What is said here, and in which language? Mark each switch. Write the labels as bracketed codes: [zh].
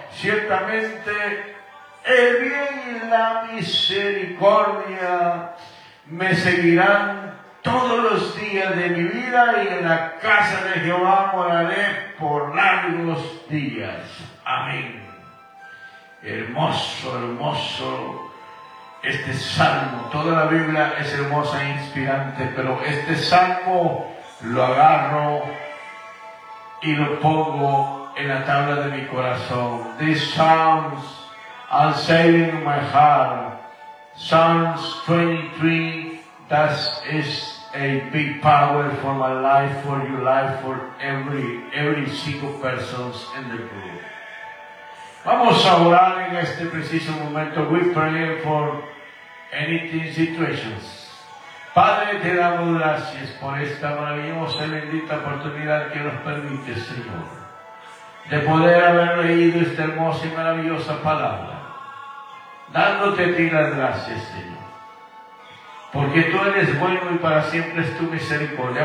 [es] Ciertamente el bien y la misericordia me seguirán todos los días de mi vida, y en la casa de Jehová moraré por largos días. Amén. Hermoso, hermoso. Este salmo, toda la Biblia es hermosa e inspirante, pero este salmo lo agarro y lo pongo en la tabla de mi corazón. [en] This Psalms are saving my heart. Psalms 23, that is a big power for my life, for your life, for every single person in the group. [es] Vamos a orar en este preciso momento. [en] We pray for anything situations. [es] Padre, te damos gracias por esta maravillosa y bendita oportunidad que nos permite, Señor, de poder haber leído esta hermosa y maravillosa palabra, dándote a ti las gracias, Señor, porque tú eres bueno y para siempre es tu misericordia.